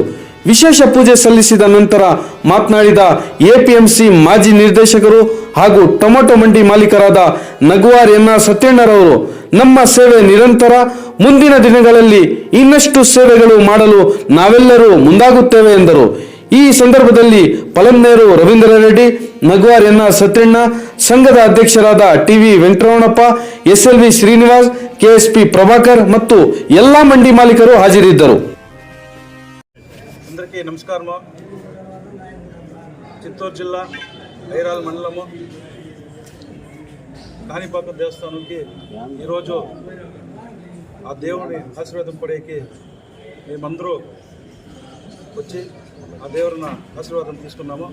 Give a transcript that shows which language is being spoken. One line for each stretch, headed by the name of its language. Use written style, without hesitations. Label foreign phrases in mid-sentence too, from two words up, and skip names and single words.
Kannada: ವಿಶೇಷ ಪೂಜೆ ಸಲ್ಲಿಸಿದ ನಂತರ ಮಾತನಾಡಿದ ಎಪಿಎಂಸಿ ಮಾಜಿ ನಿರ್ದೇಶಕರು ಹಾಗೂ ಟೊಮೆಟೊ ಮಂಡಿ ಮಾಲೀಕರಾದ ನಗುವಾರ್ ಎನ್ ಸತ್ಯಣ್ಣರವರು, ನಮ್ಮ ಸೇವೆ ನಿರಂತರ, ಮುಂದಿನ ದಿನಗಳಲ್ಲಿ ಇನ್ನಷ್ಟು ಸೇವೆಗಳು ಮಾಡಲು ನಾವೆಲ್ಲರೂ ಮುಂದಾಗುತ್ತೇವೆ ಎಂದರು. ಈ ಸಂದರ್ಭದಲ್ಲಿ ಪಲನ್ನೇರು ರವೀಂದ್ರ ರೆಡ್ಡಿ, ನಗುವಾರ್ ಎನ್ ಸತ್ಯಣ್ಣ, ಸಂಘದ ಅಧ್ಯಕ್ಷರಾದ ಟಿವಿ ವೆಂಕಟರಮಣಪ್ಪ, ಎಸ್ಎಲ್ವಿ ಶ್ರೀನಿವಾಸ್, ಕೆಎಸ್ಪಿ ಪ್ರಭಾಕರ್ ಮತ್ತು ಎಲ್ಲಾ ಮಂಡಿ ಮಾಲೀಕರು ಹಾಜರಿದ್ದರು.
Telugu: అందరికీ నమస్కారము. చిత్తూరు జిల్లా ఐరాల మండలము కాణిపాకం దేవస్థానంకి ఈరోజు ఆ దేవుని ఆశీర్వాదం పడేకి మేమందరూ వచ్చి ఆ దేవుని ఆశీర్వాదం తీసుకున్నాము.